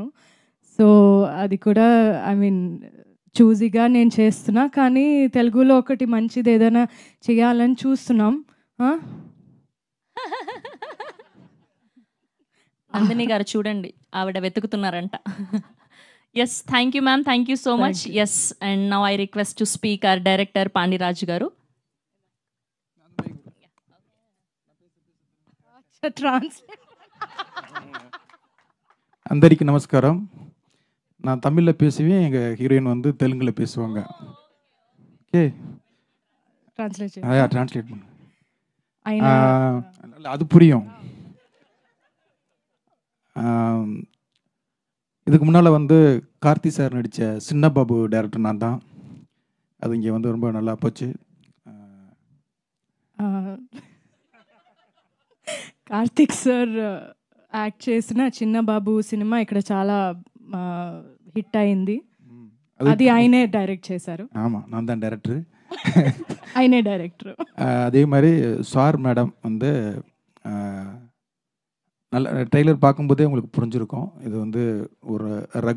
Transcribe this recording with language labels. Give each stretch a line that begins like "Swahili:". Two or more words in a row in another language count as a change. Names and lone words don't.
Telugu: సో అది కూడా
English: I mean
Telugu: చూజీగా నేను చేస్తున్నా. కానీ తెలుగులో ఒకటి మంచిది ఏదైనా చేయాలని చూస్తున్నాం. నందిని గారు చూడండి, ఆవిడ వెతుకుతున్నారంట.
English: Yes, thank you ma'am, thank you so much. Yes, and now I request to speak our director పాండిరాజు గారు.
Telugu: అందరికీ நமஸ்காரம்.
Tamil: நான் தமிழில் பேசுவேன், எங்கள் ஹீரோயின் வந்து தெலுங்கில் பேசுவாங்க. ஓகே, ட்ரான்ஸ்லேட் பண்ணு. அது புரியும். இதுக்கு முன்னால் வந்து கார்த்தி சார் நடித்த சின்ன பாபு டைரக்டர் நான் தான். அது இங்கே வந்து ரொம்ப நல்லா போச்சு.
Telugu: కార్తిక్ సార్ యాక్ట్ చేసిన చిన్న బాబు సినిమా ఇక్కడ చాలా హిట్ అయింది. అది ఆయనే డైరెక్ట్ చేశారు.
Tamil: ஆமாம், நான் தான் டைரக்டர்.
Telugu: ఆయనే డైరెక్టర్.
Tamil: அதே மாதிரி
English: sir madam
Tamil: வந்து நல்ல ட்ரெய்லர் பார்க்கும்போதே உங்களுக்கு புரிஞ்சிருக்கும்.
Telugu: இது வந்து ஒரு